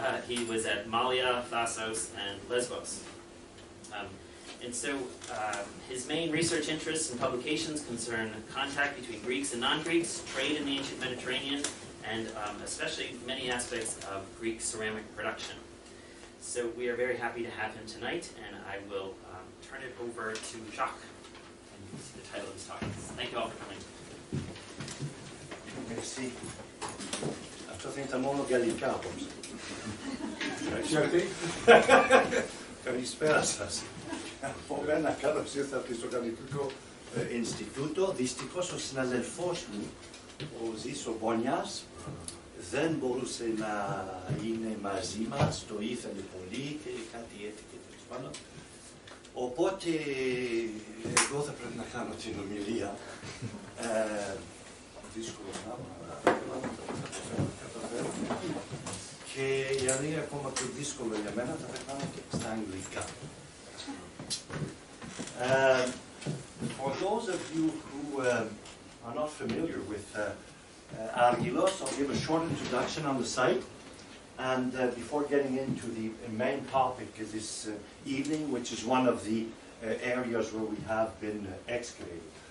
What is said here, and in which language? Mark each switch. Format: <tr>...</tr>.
<en>He was at Malia, Thasos, and Lesbos. And so his main research interests and publications concern contact between Greeks and non-Greeks, trade in the ancient Mediterranean, and especially many aspects of Greek ceramic production. So we are very happy to have him tonight, and I will turn it over to Jacques, and you can see the title of his talk. Thank you all for coming.</en> <fr>Merci.</fr> <el>Αυτό θα ήταν μόνο γαλλικά απόψε. Καλησπέρα σας. Από μένα καλώς ήρθατε στο Καναδικό Ινστιτούτο. Δυστυχώς ο συναδελφός μου, ο Ζήσο Bonias, δεν μπορούσε να είναι μαζί μας, το ήθελε πολύ και κάτι έτυχε τέλος πάντων. Οπότε εγώ θα πρέπει να κάνω την ομιλία. Δύσκολο πράγμα, αλλά καταφέρω. Και η αλήθεια ακόμα πιο δύσκολο για μένα θα τα κάνω και στα αγγλικά.</el> <en>For those of you who are not familiar with Argilos, I'll give a short introduction on the site, and before getting into the main topic of this evening, which is one of the areas where we have been excavating.</en>